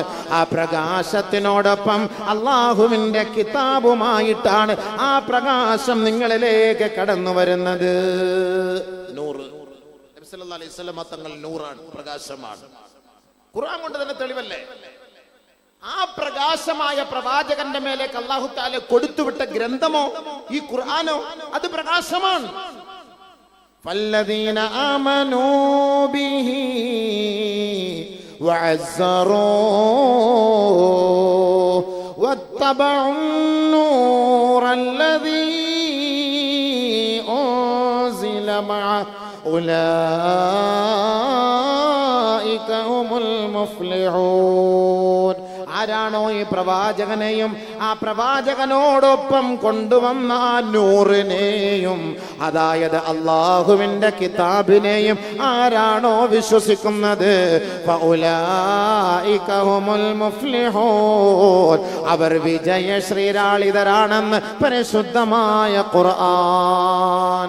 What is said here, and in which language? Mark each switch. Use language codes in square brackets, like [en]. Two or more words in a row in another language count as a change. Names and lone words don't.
[ml] ആ പ്രകാശത്തിനോടൊപ്പം അല്ലാഹുവിന്റെ കിതാബുമായിട്ടാണ് ആ പ്രകാശം നിങ്ങളിലേക്ക് കടന്നു വരുന്നത്. നൂറ്. നബി [ar] صلى الله عليه وسلم [ml] തങ്ങൾ നൂറാണ്, പ്രകാശമാണ്. ഖുർആൻ കൊണ്ട് തന്നെ തെളിവല്ലേ? ആ പ്രകാശമായ പ്രവാചകന്റെ മേലേക്ക് [ar] الله تعالى [ml] കൊടുത്തുവിട്ട ഗ്രന്ഥമോ ഈ ഖുർആനോ അത് പ്രകാശമാണ്. [ar] فالذين آمنوا به وعزروه واتبعوا النور الذي أنزل معه أولئك هم المفلحون. [ml] ആരാണോ ഈ പ്രവാചകനെയും ആ പ്രവാചകനോടൊപ്പം കൊണ്ടുവന്ന ആ നൂറിനെയും, അതായത് അല്ലാഹുവിന്റെ കിതാബിനെയും ആരാണോ വിശ്വസിക്കുന്നത്, [ar] فأولئك هم المفلحون, [ml] അവർ വിജയശ്രീലാളിതരാണെന്ന് പരിശുദ്ധമായ ഖുർആൻ.